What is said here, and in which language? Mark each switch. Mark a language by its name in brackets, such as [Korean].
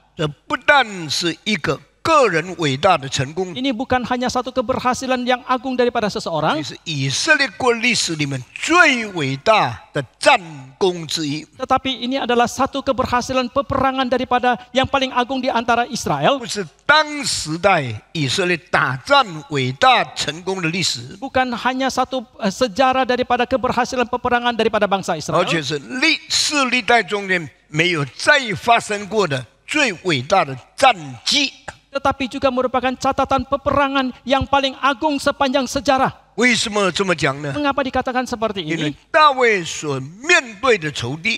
[Chinese] 这不但是一个个人伟大的成功， [Indonesian] Ini bukan hanya satu keberhasilan yang agung daripada [Chinese] 也 [Indonesian] seseorang, [Chinese] 是以色列国历史里面最伟大的战功之一。 [Indonesian] tetapi ini adalah satu keberhasilan peperangan daripada yang paling agung di antara Israel. [Chinese] 不是当时代以色列打仗伟大成功的历史， [Indonesian] Bukan hanya satu sejarah daripada keberhasilan peperangan daripada bangsa [Chinese] 而且是历代中间没有再发生过的最伟大的战绩。 [Indonesian] tetapi juga merupakan catatan peperangan yang paling agung sepanjang sejarah. [Chinese] 为什么这么讲呢？ [Indonesian] Mengapa dikatakan seperti [Chinese] 因为 [Indonesian] ini? [Chinese] 大卫所面对的仇敌，